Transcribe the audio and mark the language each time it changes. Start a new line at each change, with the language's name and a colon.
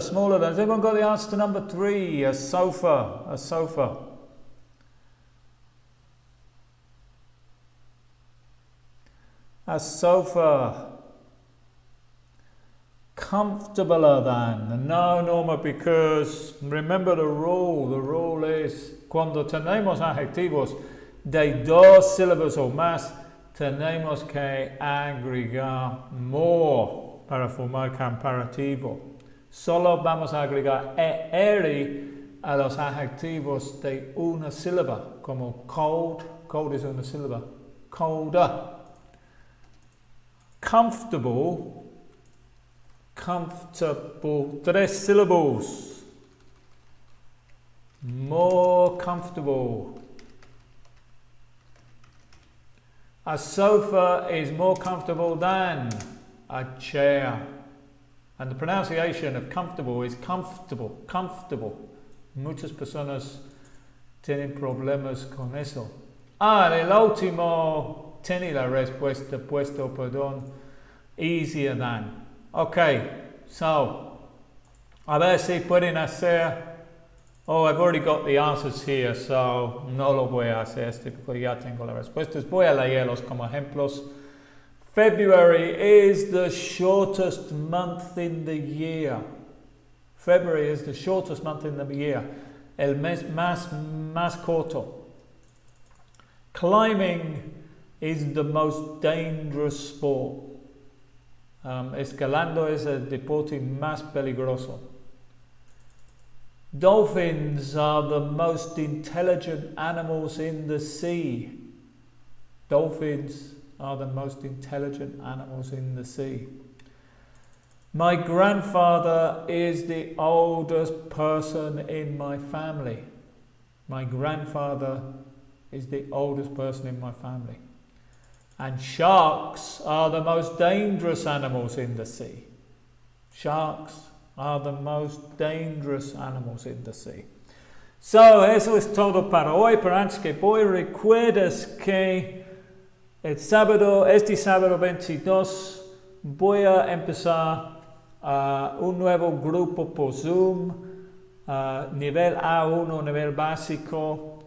English: Smaller than. Has everyone got the answer to number three? A sofa. A sofa. A sofa. Comfortabler than. No, Norma, because remember the rule. The rule is
Spanish: cuando tenemos adjetivos de dos sílabas o más, tenemos que agregar more para formar comparativo. Solo vamos a agregar ER a los adjetivos de una sílaba, como cold. Cold es una sílaba. Colder.
English: Comfortable. Comfortable. Tres syllables. More comfortable. A sofa is more comfortable than a chair. And the pronunciation of comfortable is comfortable. Comfortable.
Spanish: Muchas personas tienen problemas con eso. El último tiene la respuesta puesto, perdón.
English: Easier than. Ok, so,
Spanish: a ver si pueden hacer
English: Oh, I've already got the answers here, so
Spanish: no lo voy a hacer porque ya tengo las respuestas. Voy a leerlos como ejemplos.
English: February is the shortest month in the year. February is the shortest month in the year.
Spanish: El mes más corto.
English: Climbing is the most dangerous sport.
Spanish: Escalando es el deporte más peligroso.
English: Dolphins are the most intelligent animals in the sea. Dolphins are the most intelligent animals in the sea. My grandfather is the oldest person in my family. My grandfather is the oldest person in my family. And sharks are the most dangerous animals in the sea. Sharks are the most dangerous animals in the sea. So,
Spanish: eso es todo para hoy. Pero antes que voy, recuerdas que este sábado 22, voy a empezar un nuevo grupo por Zoom, nivel A1, nivel básico.